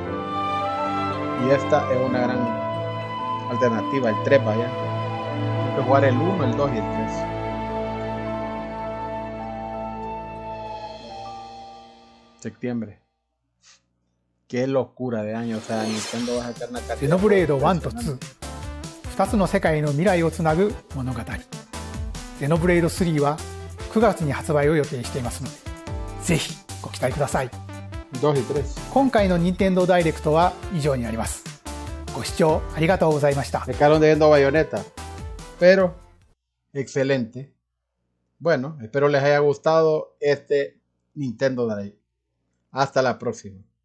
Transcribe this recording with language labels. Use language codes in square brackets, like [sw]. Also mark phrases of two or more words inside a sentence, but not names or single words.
[es] Y esta es una gran alternativa, el 3 vaya. Tengo que jugar el 1, el 2 y el 3. Septiembre. Qué locura de año, o sea, Nintendo va a sacar una carta. [ja] Xenoblade 1 と2、2つの世界の未来をつなぐ物語。Xenoblade 3は9月に発売を予定していますので、ぜひご期待ください。今回の任天堂ダイレクトは以上になります。ご視聴ありがとうございました。 [es] Me quedaron debiendo Bayonetta, pero excelente. Bueno, espero les haya gustado este Nintendo Direct. Hasta la próxima.